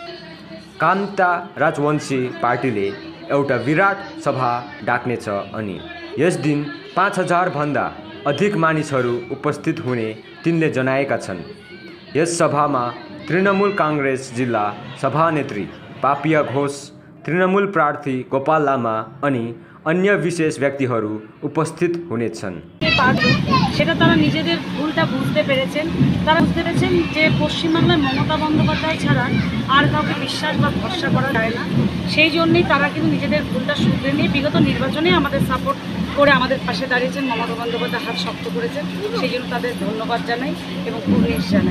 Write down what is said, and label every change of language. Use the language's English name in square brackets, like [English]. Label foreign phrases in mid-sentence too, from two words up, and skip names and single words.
[Nepali] कामता राजवंशी पार्टीले एउटा विराट सभा डाक्नेछ अनि यस दिन 5000 भन्दा अधिक मानिसहरू उपस्थित हुने तिनले जनाएका छन्। यस सभामा तृणमूल कांग्रेस जिल्ला सभानेत्री पापिया घोष, तृणमूल प्रार्थी गोपाल लामा अनि अन्य विशेष व्यक्तिहरू उपस्थित हुनेछन्। [Bangla] সেটা তারা নিজেদের ভুলটা বুঝতে পেরেছেন। তারা বুঝতে পেরেছেন যে পশ্চিমবাংলার মমতা বন্দ্যোপাধ্যায় ছাড়া আর কাউকে বিশ্বাস বা ভরসা করা যায় না। সেই জন্যই তারা কিন্তু নিজেদের ভুলটা শুধরে নিয়ে বিগত নির্বাচনে আমাদের সাপোর্ট করে আমাদের পাশে দাঁড়িয়েছেন। মমতা বন্দ্যোপাধ্যায় হাত শক্ত করেছেন, সেই জন্য তাদের ধন্যবাদ জানাই এবং কুর্নিশ জানাই।